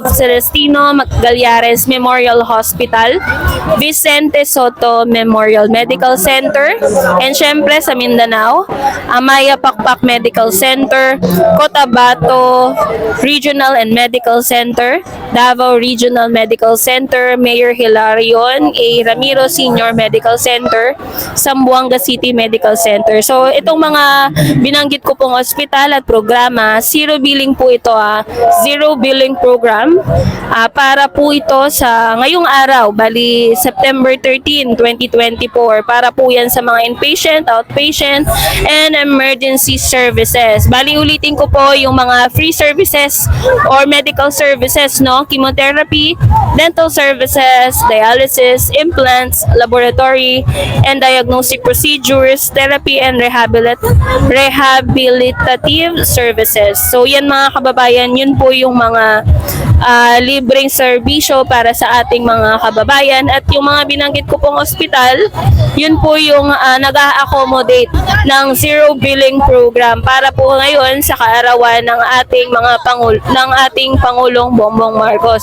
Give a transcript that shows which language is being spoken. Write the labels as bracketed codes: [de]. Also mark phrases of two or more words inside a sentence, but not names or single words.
[tl] Celestino Magallanes Memorial Hospital, Vicente Soto Memorial Medical Center, and syempre sa Mindanao, Amaya Pakpak Medical Center, Cotabato Regional and Medical Center, Davao Regional Medical Center, Mayor Hilarion A. Ramiro Senior Medical Center, Zamboanga City Medical Center. So itong mga binanggit ko pong ospital at programa, [en] zero billing [tl] po ito, [en] zero billing program [tl] para po ito sa ngayong araw, bali September 13, 2024, para po yan sa mga [en] inpatient, outpatient, and emergency services. [tl] Bali ulitin ko po yung mga [en] free services or medical services, [tl] no? [en] Chemotherapy, dental services, dialysis, implants, laboratory and diagnostic procedures, therapy and rehabilitative services. [tl] So yan mga kababayan, yun po yung mga libreng serbisyo para sa ating mga kababayan, at yung mga binanggit ko pong ospital, yun po yung nag-a-accommodate ng [en] zero billing program [tl] para po ngayon sa kaarawan ng ating Pangulong Bongbong Marcos.